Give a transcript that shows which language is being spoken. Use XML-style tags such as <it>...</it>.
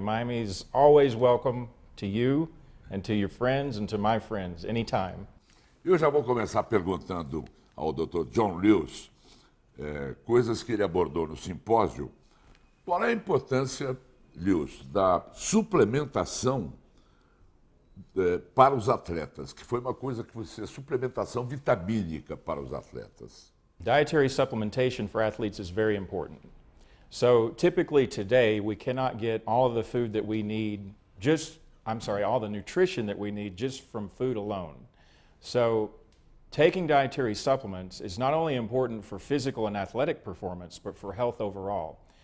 <en>Miami is always welcome to you and to your friends and to my friends anytime.</en> <pt>Eu já vou começar perguntando ao Dr. John Lewis coisas que ele abordou no simpósio. Qual é a importância, Lewis, da suplementação para os atletas? Que foi uma coisa que você... suplementação vitamínica para os atletas.</pt> <en>Dietary supplementation for athletes is very important. So typically today we cannot get all of the food that we need all the nutrition that we need just from food alone. So taking dietary supplements is not only important for physical and athletic performance, but for health overall.</en>